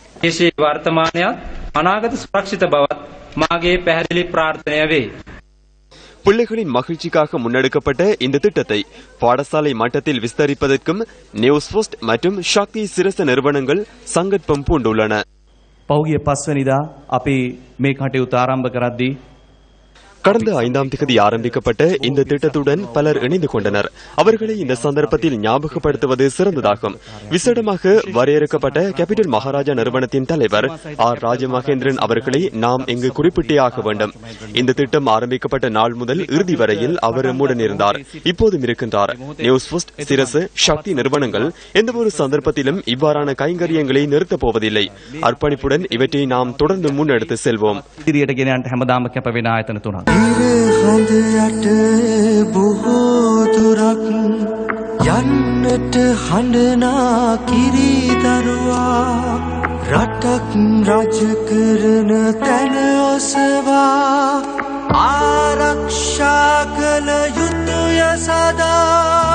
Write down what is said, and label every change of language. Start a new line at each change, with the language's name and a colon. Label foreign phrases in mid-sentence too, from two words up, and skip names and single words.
Tamil: பிள்ளைகளின் மகிழ்ச்சிக்காக முன்னெடுக்கப்பட்ட இந்த திட்டத்தை பாடசாலை மட்டத்தில் விஸ்தரிப்பதற்கும் நியூஸ் ஃபர்ஸ்ட் மற்றும் சக்தி சிரச நிறுவனங்கள் சங்கற்பம் பூண்டுள்ளன.
Sinhala: පෞගිය 5 වෙනිදා අපි මේ කටයුතු ආරම්භ කරද්දී
Tamil: கடந்த 5ஆம் தேதி ஆரம்பிக்கப்பட்ட இந்த திட்டத்துடன் பலர் இணைந்து கொண்டனர். அவர்களை இந்த சந்தர்ப்பத்தில் ஞாபகப்படுத்துவது சிறந்ததாகும். விசேடமாக வரையறுக்கப்பட்ட கேபிட்டல் மகாராஜா நிறுவனத்தின் தலைவர் ஆர் ராஜமகேந்திரன் அவர்களை நாம் இங்கு குறிப்பிட்டே ஆக வேண்டும். இந்த திட்டம் ஆரம்பிக்கப்பட்ட நாள் முதல் இறுதி வரையில் அவர் நம்முடன் இருந்தார், இப்போதும் இருக்கின்றார். நியூஸ் ஃபர்ஸ்ட், சிரசு, சக்தி நிறுவனங்கள் எந்தவொரு சந்தர்ப்பத்திலும் இவ்வாறான கைங்கரியங்களை நிறுத்தப் போவதில்லை. அர்ப்பணிப்புடன் இவற்றை நாம் தொடர்ந்து முன்னெடுத்து செல்வோம்.
Sinhala: ඉදිරියට ගෙන යන්න හැමදාම කැප වෙන ආයතන තුනක්. හඳ යට බොහෝ දුරක් යන්නට හඬනා කිරිදරුවා රටක් රජ කරන තැන ඔසවා ආරක්ෂා කළ යුතුය සදා